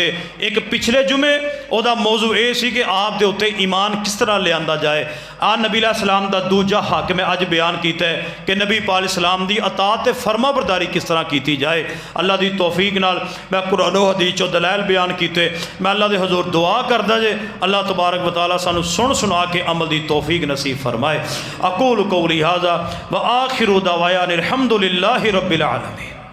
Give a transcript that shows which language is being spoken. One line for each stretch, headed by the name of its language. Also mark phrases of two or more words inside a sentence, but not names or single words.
Punjabi: اک پچھلے جمعے اوہدا موضوع ایہ سی کہ آپ دے اُتے ایمان کس طرح لیا جائے. آ نبی علیہ السلام دا دوجا حق میں اج بیان کیتا اے کہ نبی پاک علیہ السلام دی اطاعت تے فرمانبرداری کس طرح کیتی جائے. اللہ دی توفیق نال میں قرآن و حدیث چوں دلائل بیان کیتے. میں اللہ دے حضور دعا کردا جے
Arabic: الله تبارك وتعالى
Punjabi: سانوں سن سنا کے عمل دی توفیق نصیب فرمائے.
Arabic: أقول قولي هذا وآخر دعوانا الحمد لله رب العالمين.